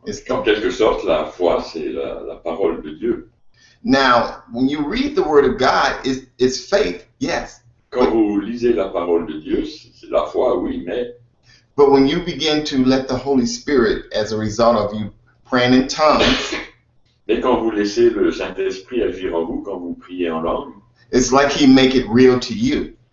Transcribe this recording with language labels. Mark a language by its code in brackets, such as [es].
[fr] En quelque sorte, la foi, c'est la parole de Dieu. [en] Now, when you read the Word of God, it's faith, yes. [fr] Quand vous lisez la parole de Dieu, c'est la foi, oui, mais... [en] But when you begin to let the Holy Spirit, as a result of you praying in tongues, [fr] mais quand vous laissez le Saint-Esprit agir en vous, quand vous priez en langue, [en] it's like He make it real to you.